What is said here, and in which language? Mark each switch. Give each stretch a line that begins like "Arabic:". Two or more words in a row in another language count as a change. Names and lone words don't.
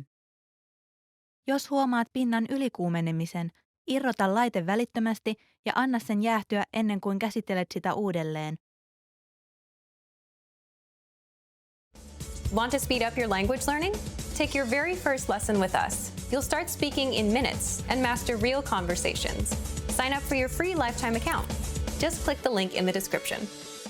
Finnish: Jos huomaat pinnan ylikuumenemisen, irrota laite välittömästi ja anna sen jäähtyä ennen kuin käsittelet sitä uudelleen.
English: Want to speed up your language learning? Take your very first lesson with us. You'll start speaking in minutes and master real conversations. Sign up for your free lifetime account. Just click the link in the description.